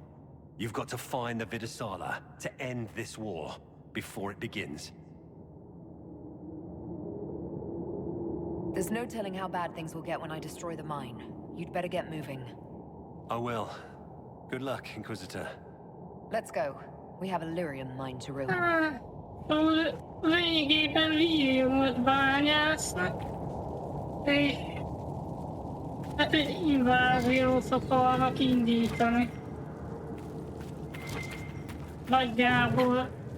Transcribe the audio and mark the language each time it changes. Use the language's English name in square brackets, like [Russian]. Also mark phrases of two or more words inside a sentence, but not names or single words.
[English] You've got to find the Vidasala to end this war before it begins. There's no telling how bad things will get when I destroy the mine. You'd better get moving. I will. Good luck, Inquisitor. Let's go. We have a lyrium mine to ruin. [Hungarian] Régiben lyriumot bányásznak, és hát egy inváziót akarnak indítani. Nagyjából.